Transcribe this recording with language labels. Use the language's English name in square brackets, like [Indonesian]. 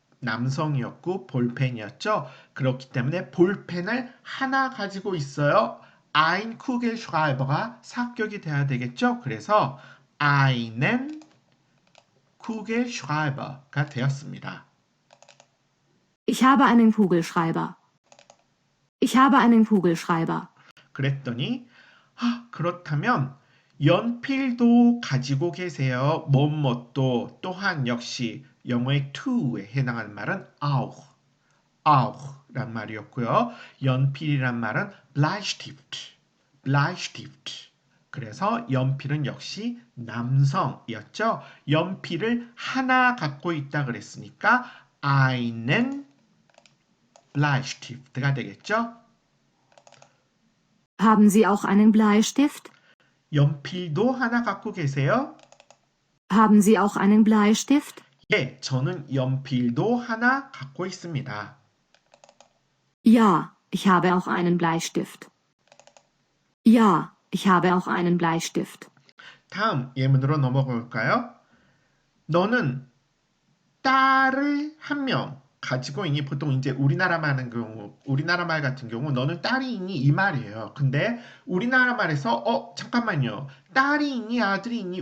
[Korean] 남성이었고 볼펜이었죠. 그렇기 때문에 볼펜을 하나 가지고 있어요. [German] ein Kugelschreiber [Korean] 가 사격이 돼야 되겠죠. 그래서 [German] einen Kugelschreiber [Korean] 가 되었습니다. [German] Ich habe einen Kugelschreiber. Ich habe einen Kugelschreiber. [Korean] 그랬더니 그렇다면 연필도 가지고 계세요. 뭐뭐도 또한 역시 영어의 to에 해당하는 말은 auch, auch란 말이었고요. 연필이란 말은 Bleistift, Bleistift. 그래서 연필은 역시 남성이었죠. 연필을 하나 갖고 있다 그랬으니까 [German] einen Bleistift [Korean] 가 되겠죠. [German] Haben Sie auch einen Bleistift? [Korean] 연필도 하나 갖고 계세요? [German] Haben Sie auch einen Bleistift? [Korean] 예, 저는 연필도 하나 갖고 있습니다. [German] Ja, ich habe auch einen Bleistift. Ja, ich habe auch einen Bleistift. [Korean] 다음 예문으로 넘어가 볼까요? 너는 딸을 한 명 가지고 있니? 보통 이제 우리나라 말 하는 경우, 우리나라 말 같은 경우 너는 딸이 있니? 이 말이에요. 근데 우리나라 말에서 잠깐만요. 딸이 있니? 아들이 있니?